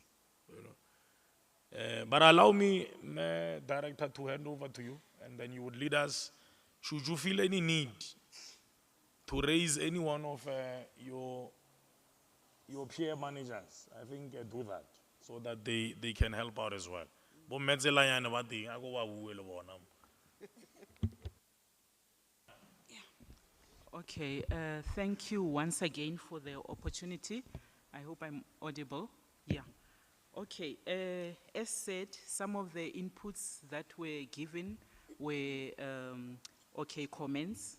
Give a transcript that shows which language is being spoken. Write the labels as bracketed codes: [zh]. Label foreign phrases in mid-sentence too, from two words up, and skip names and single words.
[en] You know, but allow me, Director, to hand over to you, and then you would lead us. Should you feel any need to raise any one of your peer managers, I think do that, so that they can help out as well. [st] Bo metselanyana ba teng, a ko ba bue le bona. [en] Okay, thank you once again for the opportunity. I hope I'm audible. Yeah. Okay, as said, some of the inputs that were given were, okay, comments.